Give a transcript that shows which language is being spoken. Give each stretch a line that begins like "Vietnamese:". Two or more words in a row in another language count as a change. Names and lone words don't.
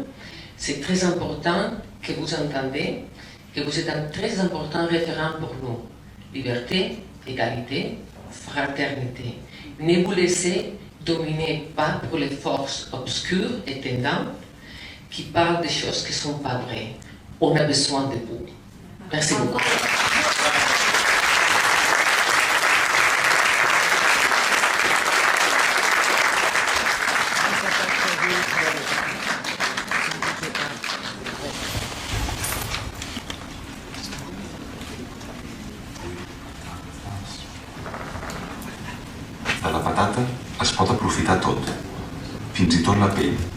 French: C'est très important que vous entendez que vous êtes un très important référent pour nous. Liberté, égalité, fraternité. Ne vous laissez dominer pas pour les forces obscures et tendantes qui parlent des choses qui ne sont pas vraies. On a besoin de vous. Merci beaucoup.
Catalan: De la patata es pot aprofitar tot, fins i tot la pell.